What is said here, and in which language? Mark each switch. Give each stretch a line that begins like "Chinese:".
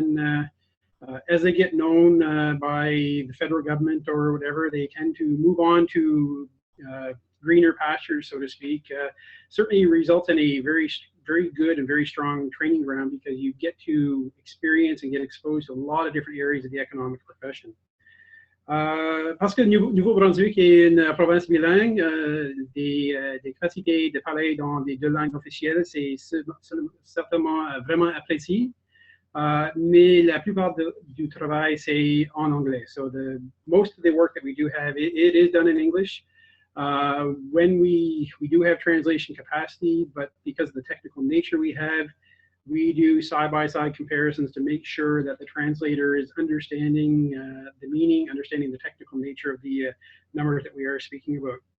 English: Then as they get known by the federal government or whatever, they tend to move on to greener pastures, so to speak. Certainly results in a very good and very strong training ground because you get to experience and get exposed to a lot of different areas of the economic profession.
French: Parce que le Nouveau-Brunswick est une province bilingue, des capacités de parler dans les deux langues officielles, c'est certainement vraiment apprécié. Mais la plupart du travail, c'est en anglais.
English: So most of the work that we do have, it is done in English. When we do have translation capacity, but because of the technical nature we have, we do side-by-side comparisons to make sure that the translator is understanding the meaning, understanding the technical nature of the numbers that we are speaking about.